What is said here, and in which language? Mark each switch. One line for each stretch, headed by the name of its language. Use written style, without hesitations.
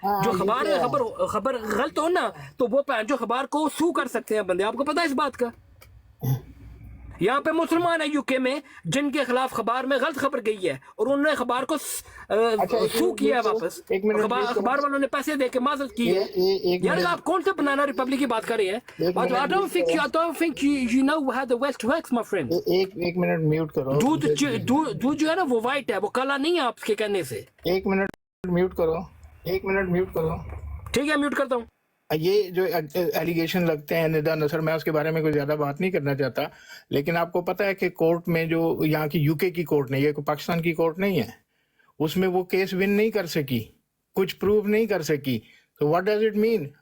Hindi: जो खबर गलत हो ना, तो वो जो खबर को सू कर सकते हैं बंदे। आपको पता है इस बात का? यहाँ पे मुसलमान है यूके में जिनके खिलाफ अखबार में गलत खबर गई है और उन्होंने अखबार को सू किया है वापस, अखबार वालों ने पैसे दे के माजरत की है। यार आप कौन सा बनाना रिपब्लिक की बात कर रहे हैं?
English: I don't think you know how the West works, my friend.
Hindi: एक मिनट म्यूट करो। दूध जो है ना वो वाइट है, वो काला नहीं है आपके कहने से। एक मिनट म्यूट करो, ठीक है म्यूट करता हूँ। ये जो एलिगेशन लगते हैं निदा नसर, मैं उसके बारे में कोई ज्यादा बात नहीं करना चाहता, लेकिन आपको पता है कि कोर्ट में जो यहाँ की यूके की कोर्ट नहीं है, कोई पाकिस्तान की कोर्ट नहीं है, उसमें वो केस विन नहीं कर सकी, कुछ प्रूव नहीं कर सकी। तो
English: What does it mean?